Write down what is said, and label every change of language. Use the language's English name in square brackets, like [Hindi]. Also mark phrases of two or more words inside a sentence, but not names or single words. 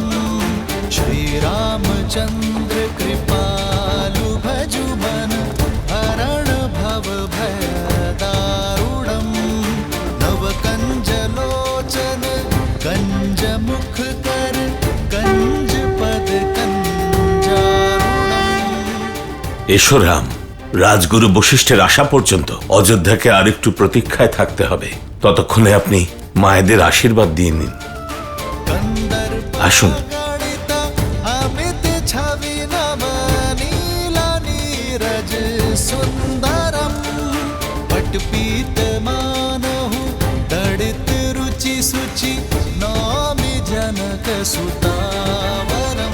[Hindi] श्री रामचंद्र कृपालु भजु मन हरण भव भय दारुणम। नव कंज लोचन कंज मुख कर कंज पद कंजारुणम। [Bangla] এসো রাম, রাজগুরু বশিষ্ঠের আসা পর্যন্ত অযোধ্যাকে আরেকটু প্রতীক্ষায় থাকতে হবে। ততক্ষণে আপনি মায়েদের আশীর্বাদ দিয়ে নিন। আসুন। [Hindi] अमित छवि नव नीला नीरज सुंदरम। पटपीत मानहु दड़ित रुचि सुचि नौमि जनक सुतावरम।